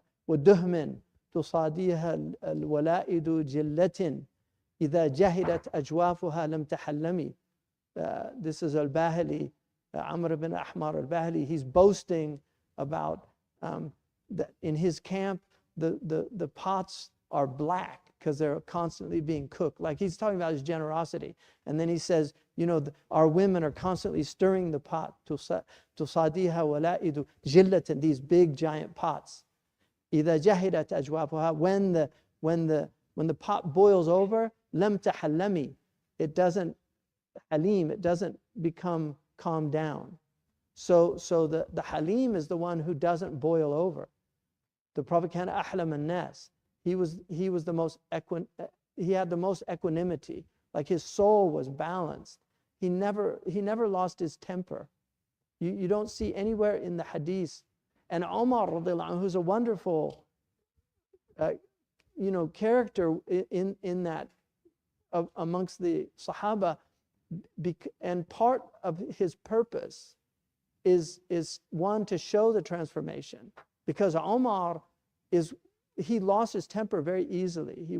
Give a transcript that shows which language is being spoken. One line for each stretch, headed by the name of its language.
Arabic: ودهم تصاديها الولائد جلة إذا جهدت أجوافها لم تحلمي.
English: This is al-Bahili, Amr ibn Ahmar al-Bahili. He's boasting about that in his camp the pots are black because they're constantly being cooked. Like he's talking about his generosity. And then he says, you know, our women are constantly stirring the pot.
Arabic: تصاديها ولائد جلة,
English: these big giant pots.
Arabic: إذا جهدت أجوافها,
English: when the pot boils over,
Arabic: لم تحلمي,
English: it doesn't halim, it doesn't become calmed down. So the halim is the one who doesn't boil over.
Arabic: The Prophet كان أحلم الناس.
English: He was the most he had the most equanimity. Like his soul was balanced. He never lost his temper. You don't see anywhere in the hadith. And Umar radiallahu anhu, who's a wonderful character in that amongst the Sahaba, and part of his purpose is one to show the transformation, because Umar he lost his temper very easily.